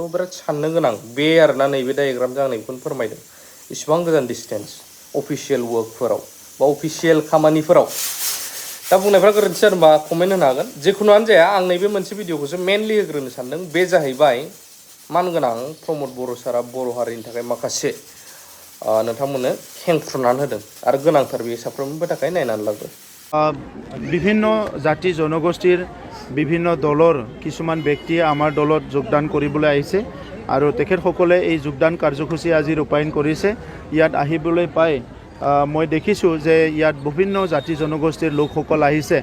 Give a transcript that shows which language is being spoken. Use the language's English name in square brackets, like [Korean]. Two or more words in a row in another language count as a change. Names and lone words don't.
[Bodo] बिराद साननो गोनां बे आरोना नैबे डायग्रामजों आं बेखौनो फोरमायदों इसिबां गोजान [English] distance official work [Bodo] बा अफिसियेल खामानिफोराव दा बुंनायफ्रा गोरोन्थि जादोंबा कमेन्ट होनो हागोन जिखुनुआनो जाया आं नैबे मोनसे भिडिअखौसो मेनलि होग्रोनो सानदों बे जाहैबाय मानगोनां प्रमद बर' सारा बर' हारिनि थाखाय माखासे नोंथांमोननो खेंफ्रुनानै होदों आरो गोनांथार बेयो साफ्रोमबो थाखाय नायनानै लागो [Assamese] বিভিন্ন জাতি জনগোষ্ঠীৰ বিভিন্ন দলৰ কিছুমান ব্যক্তিয়ে আমাৰ দলত যোগদান কৰিবলৈ আহিছে আৰু তেখেতসকলে এই যোগদান কাৰ্যসূচী আজি ৰূপায়ণ কৰিছে ইয়াত আহিবলৈ পাই মই দেখিছোঁ যে ইয়াত বিভিন্ন জাতি জনগোষ্ঠীৰ লোকসকল আহিছে